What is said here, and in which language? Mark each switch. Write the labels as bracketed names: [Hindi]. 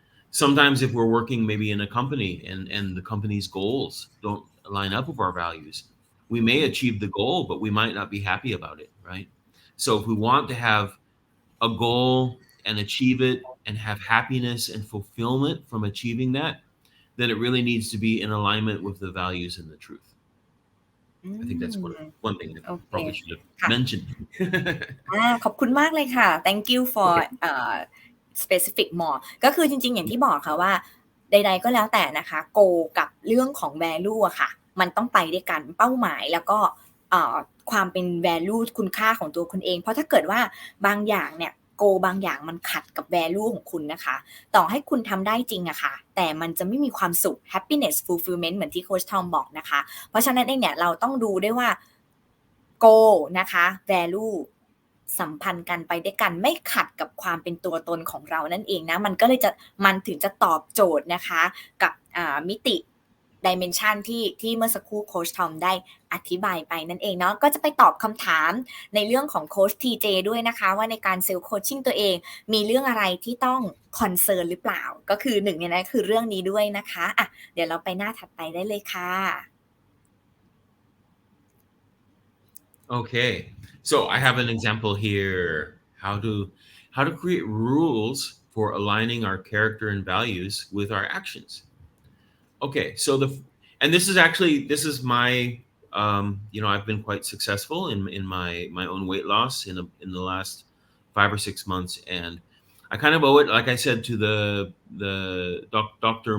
[English] Sometimes if we're working maybe in a company and the company's goals don't line up with our values, we may achieve the goal, but we might not be happy about it, right? So if we want to have a goal and achieve it and have happiness and fulfillment from achieving that, then it really needs to be in alignment with the values and the truth. อื I think that's ม one thing that [Thai] โอเค [English] probably should have [Thai] ค่ะ [English] mentioned. [Thai] ขอบคุณมากเลยค่ะ [English] thank you for Okay. specific more [Thai] ก็คือจริงๆอย่างที่บอกค่ะว่าใดๆก็แล้วแต่นะคะ goal กับเรื่องของ value อะค่ะมันต้องไปด้วยกันเป้าหมายแล้วก็ความเป็น value คุณค่าของตัวคุณเองเพราะถ้าเกิดว่าบางอย่างเนี่ย goal บางอย่างมันขัดกับ value ของคุณนะคะต่อให้คุณทำได้จริงอะค่ะแต่มันจะไม่มีความสุข happiness fulfillment เหมือนที่โค้ชทอมบอกนะคะเพราะฉะนั้นเองเนี่ยเราต้องดูด้วยว่า goal นะคะ value สัมพันธ์กันไปด้วยกันไม่ขัดกับความเป็นตัวตนของเรานั่นเองนะมันถึงจะตอบโจทย์นะคะกับมิติ dimension ที่เมื่อสักครู่โค้ชทอมได้อธิบายไปนั่นเองเนาะก็จะไปตอบคำถามในเรื่องของโค้ช TJ ด้วยนะคะว่าในการเซลล์โคชชิ่งตัวเองมีเรื่องอะไรที่ต้องคอนเซิร์นหรือเปล่าก็คือหนึ่งในนั้นคือเรื่องนี้ด้วยนะคะอ่ะเดี๋ยวเราไปหน้าถัดไปได้เลยค่ะ [English] Okay. So I have an example here how to create rules for aligning our character and values with our actions. Okay, so this is my I've been quite successful in my own weight loss in the last 5 or 6 months, and I kind of owe it, like I said, to the Dr.